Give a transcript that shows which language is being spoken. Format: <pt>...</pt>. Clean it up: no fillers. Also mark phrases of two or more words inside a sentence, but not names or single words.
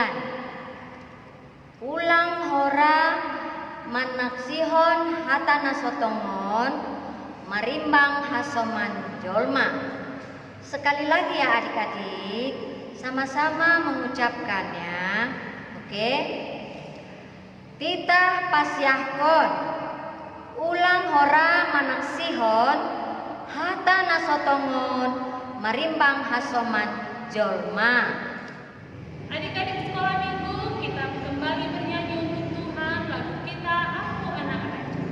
<bts>Ulang hora manaksihon hatana sotongon marimbang hasoman jolma.</bts> <id>Sekali lagi ya adik-adik, sama-sama mengucapkannya. Oke.</id> <bts>Titah pasyahkon ulang hora manaksihon hata nasotongon marimbang hasoman jolma.</bts> <id>Adik-adik sekolah minggu, kita kembali bernyanyi untuk Tuhan. Lagu kita, Aku Anak Raja.</id>